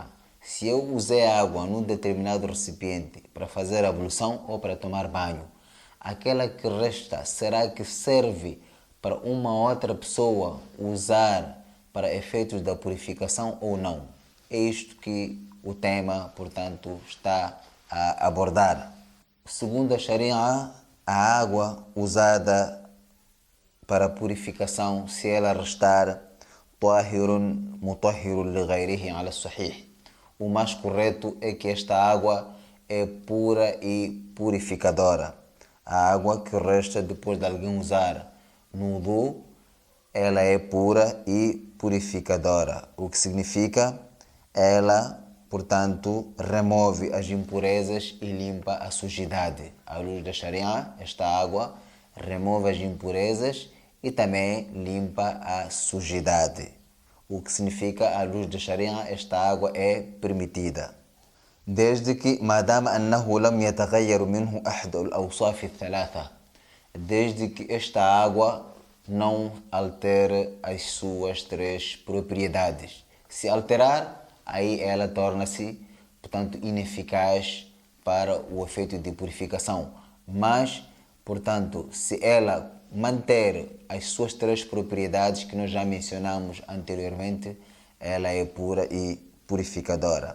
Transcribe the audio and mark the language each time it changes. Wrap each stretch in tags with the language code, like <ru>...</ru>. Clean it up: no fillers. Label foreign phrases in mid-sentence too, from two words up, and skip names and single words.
<pt>Se eu usei água num determinado recipiente para fazer a ablução ou para tomar banho, aquela que resta, será que serve para uma outra pessoa usar para efeitos da purificação ou não? É isto que o tema, portanto, está a abordar. Segundo a Sharia, a água usada para a purificação, se ela restar</pt> <ar>طاهر مطهر لغيره على الصحيح,</ar> <pt>o mais correto é que esta água é pura e purificadora. A água que resta depois de alguém usar no wudu, ela é pura e purificadora, o que significa ela, portanto, remove as impurezas e limpa a sujidade. À luz da Sharia, esta água remove as impurezas e também limpa a sujidade. O que significa, à luz da Sharia, esta água é permitida. Desde que</pt> <ar>ما دام أنه لم يتغير منه أحد الأوصاف الثلاثة.</ar> <pt>Desde que esta água não altere as suas três propriedades. Se alterar, aí ela torna-se, portanto, ineficaz para o efeito de purificação. Mas, portanto, se ela manter as suas três propriedades que nós já mencionamos anteriormente, ela é pura e purificadora.</pt>